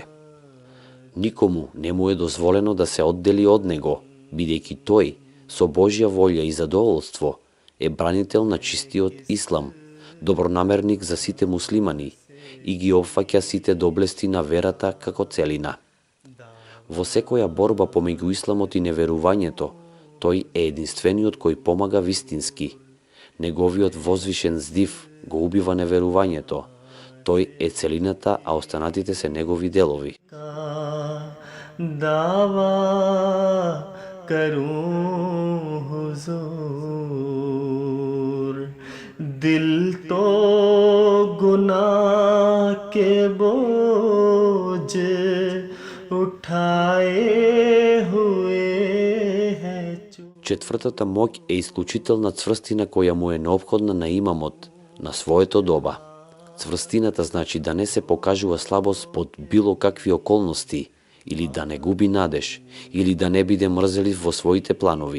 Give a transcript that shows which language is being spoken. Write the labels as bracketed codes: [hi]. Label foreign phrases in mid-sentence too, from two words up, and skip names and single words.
[mk] Никому не му е дозволено да се оддели од него, бидејќи тој, со Божја волја и задоволство, е бранител на чистиот ислам, добронамерник за сите муслимани и ги опфаќа сите доблести на верата како целина. Во секоја борба помеѓу исламот и неверувањето, тој е единствениот кој помага вистински. Неговиот возвишен здив го убива неверувањето. Тој е целината, а останатите се негови делови. [ur] دعویٰ کروں حضور دل تو گناہ کے بوجھ اٹھائے ہوئے ہے. [mk] Четвртата моќ е исклучителна цврстина која му е неопходна на имамот на своето доба. Цврстината значи да не се покажува слабост под било какви околности, или да не губи надеж, или да не биде мрзелив во своите планови.